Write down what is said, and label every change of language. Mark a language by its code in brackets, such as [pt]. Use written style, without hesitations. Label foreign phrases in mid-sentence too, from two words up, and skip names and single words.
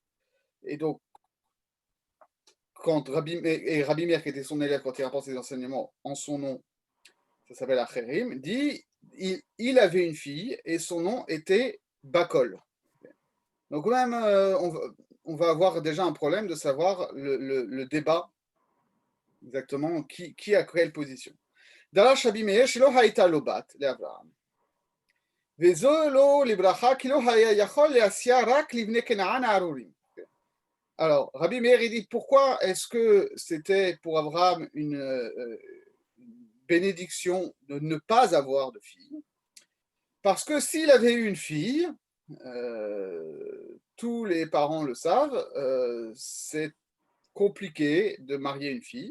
[fr] Et donc, quand Rabbi Meir, qui était son élève, quand il rapporte ses enseignements en son nom, ça s'appelle Acherim, dit il avait une fille et son nom était Bakol. Donc, même, on va avoir déjà un problème de savoir le débat exactement qui a quelle position. [he] דרש רבי מאיר שלא הייתה לו בת לאברהם, וזו לו לברכה כי לא היה יכול להסיע רק לבני כנען הארורים. [fr] Alors, Rabbi Meir, il dit pourquoi est-ce que c'était pour Abraham une bénédiction de ne pas avoir de fille? Parce que s'il avait eu une fille, tous les parents le savent, c'est compliqué de marier une fille.